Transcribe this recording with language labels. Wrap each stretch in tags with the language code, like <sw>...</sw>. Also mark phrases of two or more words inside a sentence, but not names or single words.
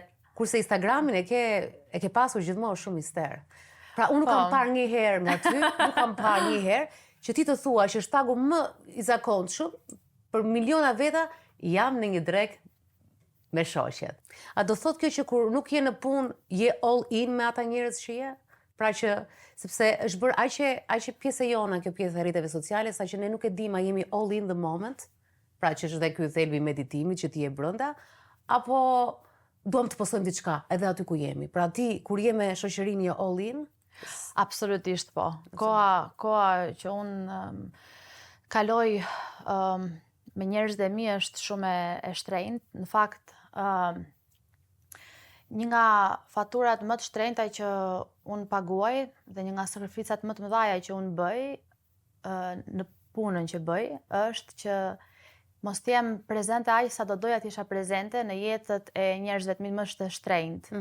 <sq>Kurse Instagramin e ke pasur gjithmonë shumë mister. Pra unë nuk kam parë një herë nga ty, nuk kam parë një herë që ti të thua që shtagu më i zakonshëm për miliona veta jam në një drek me shoqet. A do thot kjo që kur nuk je në punë, je</sq> <en>all in</en> <sq>me ata njerëz që je? Pra që, sepse është bërë aqe pjesë e jona, kjo pjesë e rrjeteve sociale, sa që ne nuk e dim a jemi</sq> <en>all in the moment,</en> <sq>pra që është dhe ky thelbi i meditimit që ti je brenda, apo duam të postojmë diçka edhe aty ku jemi. Pra ti, kur je me shoqërinë je</sq> <en>all in?</en> <sq>Absolutisht po. Koha që unë kaloj me njerëzit e mi është shumë e shtrenjtë. Në fakt, një nga faturat më të shtrenjta që unë paguaj dhe një nga sakrificat më të mëdha që unë bëj në punën që bëj është që mos të jem prezente aq sa do doja të isha prezente në jetët e njerëzve të mi më të shtrenjtë.</sq>